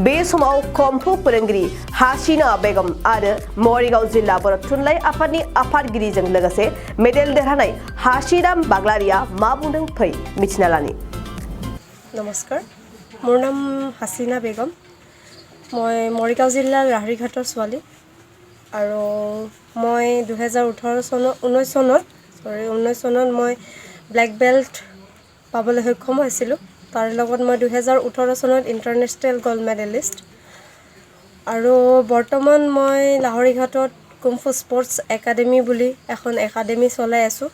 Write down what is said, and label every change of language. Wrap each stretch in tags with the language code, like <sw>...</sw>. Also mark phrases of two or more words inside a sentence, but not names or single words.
<brx>बे समाव कम्पु फोरोंगिरि हासिना बेगम आरो मरिगाव जिल्ला बर' थुनलाइ आफादनि आफादगिरिजों लोगोसे मेडेल देरहानाय हासिराम बाग्लारिया मा बुंदों फै मिथिना लानि।</brx> <as>নমস্কাৰ, মোৰ নাম হাচিনা বেগম। মই মৰিগাঁও জিলাৰ লাহৰিঘাটৰ छोৱালী আৰু মই 2019 চনত মই</as> <en>black belt</en> <as>পাবলৈ সক্ষম হৈছিলোঁ। তাৰ লগত মই 2018 চনত</as> <en>international gold medalist</en> <as>আৰু বৰ্তমান মই লাহৰিঘাটত কুমফু স্পৰ্টছ একাডেমি বুলি এখন একাডেমি চলাই আছোঁ।</as>